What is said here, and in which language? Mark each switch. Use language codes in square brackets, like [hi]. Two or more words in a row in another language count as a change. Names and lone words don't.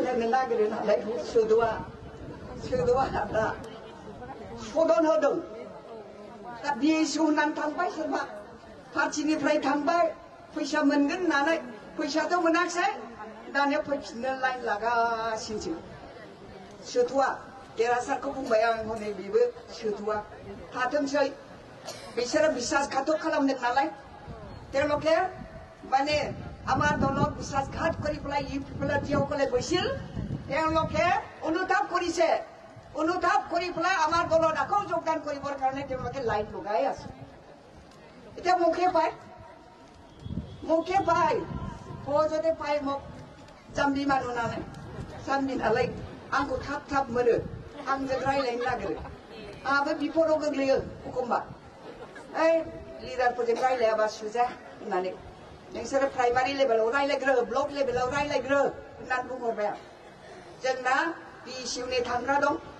[brx] होनो नागिरो नालाय सोदोआ दा सदन होदों दा BSU होननानै थांबाय सोरबा पार्टिनिफ्राय थांबाय फैसा मोनगोन होननानै फैसाथ' मोनाखिसै दानिया फैफिननो लाइन लागासिनोसो सोथ'आ देरहासारखौ बुंबाय आं हनै बेबो सोथ'आ थाथोंसै बिसोरो বিশ্বাসঘাতক খালামदों नालाय [as] তেওঁলোকে মানে আমাৰ দলক বিশ্বাসঘাত কৰি পেলাই UPPLৰ যিসকলে গৈছিল তেওঁলোকে অনুতাপ কৰি পেলাই আমাৰ দলত আকৌ যোগদান কৰিবৰ কাৰণে তেওঁলোকে লাইন লগাই আছে এতিয়া মুখে পায় সহজতে পায় মোক [brx] जाम्बि मानु नालाय आंखौ थाब मोनो आंजों रायलायनो नागिरो आंहाबो बिपदाव गोग्लैयो एखमबा ओइ लिडारफोरजों रायलायाबा सुजा होननानै नोंसोरो प्राइमारि लेभेलाव रायलायग्रो ब्लक लेभेलाव रायलायग्रो होननानै बुंहरबाय आं जोंना BSUनि थांग्रा दं